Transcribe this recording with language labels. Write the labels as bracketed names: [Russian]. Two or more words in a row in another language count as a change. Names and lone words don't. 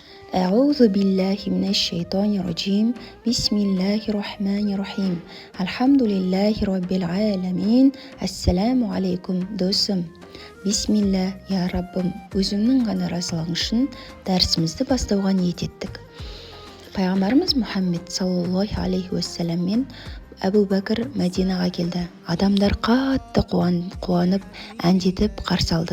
[Arabic] أعوذ بالله من الشيطان الرجيم بسم الله الرحمن الرحيم الحمد لله رب العالمين السلام عليكم досым. [Kazakh] Бисмилля, я Раббым, өзіңнің ғана разылығың үшін дәрісімізді бастауға ниет еттік. Пайғамбарымыз Мұхаммед [Arabic] صلى الله عليه [Kazakh] уассаламмен Әбу Бәкір Мәдинаға келді. Адамдар қатты қуанып, әндетіп қарсы алды.